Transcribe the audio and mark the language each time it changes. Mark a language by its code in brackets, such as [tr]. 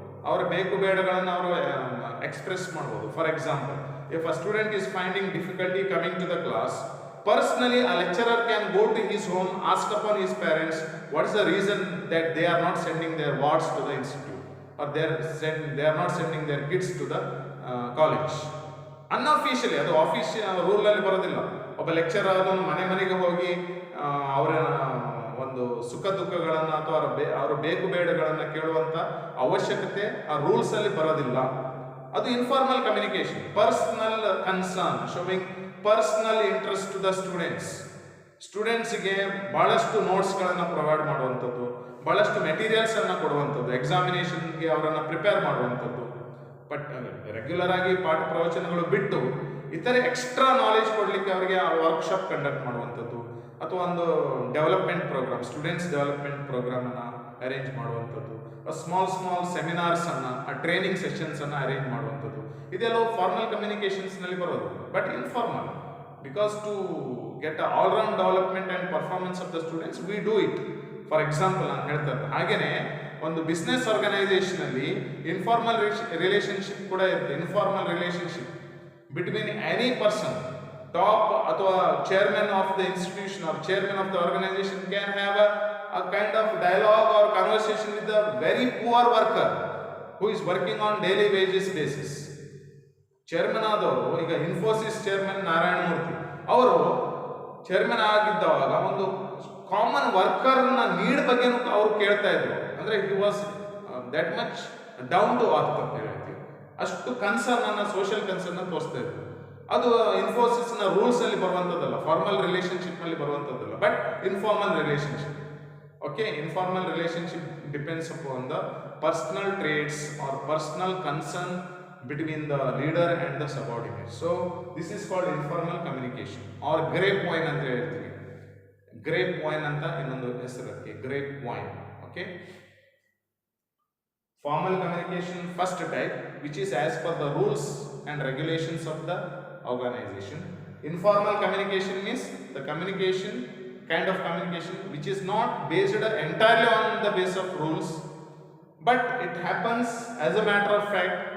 [kn] ಅವರ ಬೇಕು ಬೇಡಗಳನ್ನು ಅವರು ಎಕ್ಸ್ಪ್ರೆಸ್ ಮಾಡ್ಬೋದು. [en] For example, if a student is finding difficulty coming to the class, personally a lecturer can go to his home, ask upon his parents what is the reason that they are not sending their wards to the institute, or they are not sending their kids to the college. [kn] Unofficially, ಅದು official rule ಅಲ್ಲಿ ಬರೋದಿಲ್ಲ. ಒಬ್ಬ lecture ಆದವನು ಮನೆ ಮನೆಗೆ ಹೋಗಿ ಅವರ ಒಂದು ಸುಖ ದುಃಖಗಳನ್ನು ಅಥವಾ ಅವರ ಬೇಕು ಬೇಡಗಳನ್ನು ಕೇಳುವಂತ ಅವಶ್ಯಕತೆ ಆ ರೂಲ್ಸ್ ಅಲ್ಲಿ ಬರೋದಿಲ್ಲ. [en] ಅದು informal communication. Personal concern, showing personal interest to the students. [kn] ಸ್ಟೂಡೆಂಟ್ಸ್ಗೆ ಭಾಳಷ್ಟು ನೋಟ್ಸ್ಗಳನ್ನು ಪ್ರೊವೈಡ್ ಮಾಡುವಂಥದ್ದು, ಭಾಳಷ್ಟು ಮೆಟೀರಿಯಲ್ಸನ್ನು ಕೊಡುವಂಥದ್ದು, ಎಕ್ಸಾಮಿನೇಷನ್ಗೆ ಅವರನ್ನು ಪ್ರಿಪೇರ್ ಮಾಡುವಂಥದ್ದು. ಬಟ್ ರೆಗ್ಯುಲರ್ ಆಗಿ ಪಾಠ ಪ್ರವಚನಗಳು ಬಿಟ್ಟು ಇತರೆ ಎಕ್ಸ್ಟ್ರಾ ನಾಲೆಜ್ ಕೊಡಲಿಕ್ಕೆ ಅವರಿಗೆ ವರ್ಕ್ಶಾಪ್ ಕಂಡಕ್ಟ್ ಮಾಡುವಂಥದ್ದು, ಅಥವಾ ಒಂದು development program, students development ಪ್ರೋಗ್ರಾಮನ್ನು arrange ಮಾಡುವಂಥದ್ದು, ಸ್ಮಾಲ್ ಸೆಮಿನಾರ್ಸ್ ಅನ್ನ, ಟ್ರೈನಿಂಗ್ ಸೆಷನ್ಸ್ ಅನ್ನ ಅರೇಂಜ್ ಮಾಡುವಂಥದ್ದು, ಇದೆಲ್ಲ ಫಾರ್ಮಲ್ ಕಮ್ಯುನಿಕೇಶನ್ಸ್ ನಲ್ಲಿ ಬರೋದು. [en] But informal, because to get all round development and performance of the students we do it. For example [kn] ನಾನು ಹೇಳ್ತಾ ಇದ್ದೆ ಹಾಗೇನೆ ಒಂದು ಬಿಸ್ನೆಸ್ ಆರ್ಗನೈಸೇಷನ್ ಅಲ್ಲಿ ಇನ್ಫಾರ್ಮಲ್ ರಿಲೇಶನ್ಶಿಪ್ ಕೂಡ ಇರುತ್ತೆ. [en] Informal relationship between any person, top ಅಥವಾ chairman of the institution or chairman of the organization can have a kind of dialogue or conversation with a very poor worker who is working on daily wages basis. [kn] Chairman ಆದವರು, ಈಗ Infosys chairman Narayana Murthy ಅವರು chairman ಆಗಿದ್ದವಾಗ ಒಂದು common ವರ್ಕರ್ನ need ಬಗ್ಗೆನೂ ಅವರು ಕೇಳ್ತಾ ಇದ್ರು. [en] ಅಂದ್ರೆ he was that much down to earth [kn] ಅಂತ ಹೇಳ್ತೀವಿ. ಅಷ್ಟು ಕನ್ಸರ್ನ್ ಅನ್ನ, ಸೋಷಿಯಲ್ ಕನ್ಸರ್ನ್ ಅನ್ನು ತೋರಿಸ್ತಾ ಇದ್ರು. ಅದು ಇನ್ಫೋಸಿಸ್ ನ ರೂಲ್ಸ್ ಅಲ್ಲಿ ಬರುವಂತದ್ದಲ್ಲ, ಫಾರ್ಮಲ್ ರಿಲೇಶನ್ಶಿಪ್ ನಲ್ಲಿ ಬರುವಂತದ್ದಲ್ಲ, [en] But informal relationship. Okay, informal relationship depends upon the personal traits or personal concern between the leader and the subordinate. So this is called informal communication or grapevine [kn] ಅಂತ ಹೇಳ್ತೀವಿ. grapevine ಅಂತ ಇನ್ನೊಂದು ಹೆಸರು ಅದಕ್ಕೆ, grapevine. [en] Okay, formal communication first type, which is as per the rules and regulations of the organization. Informal communication means the communication, kind of communication which is not based entirely on the base of rules, but it happens as a matter of fact.